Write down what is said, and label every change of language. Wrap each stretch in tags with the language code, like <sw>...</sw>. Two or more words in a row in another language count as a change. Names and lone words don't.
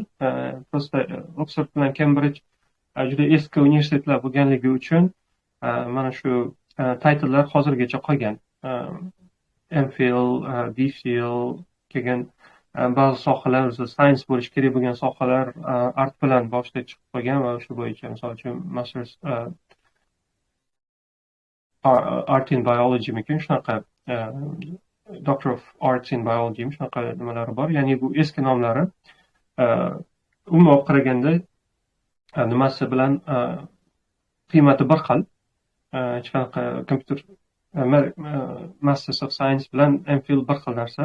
<uz>Prosta Oxford bilan Cambridge juda eski universitetlar bo'lganligi uchun mana shu titlelar hozirgacha qolgan. MPhil, DPhil kelgan ba'zi sohalar science bo'lishi kerak bo'lgan sohalar art bilan boshida chiqib qolgan va shu bo'yicha misol uchun</uz> <en>Masters art in biology</en> <uz>mikin shunaqa</uz> <en>Doctor of Arts in Biology</en> <uz>shunaqa nimalari bor. Ya'ni bu eski nomlari umuman olib qaraganda nimasi bilan qiymati bir xil. Hech qanaqa computer</uz> <en>Masters of Science</en> <uz>bilan MPhil bir xil narsa.</uz>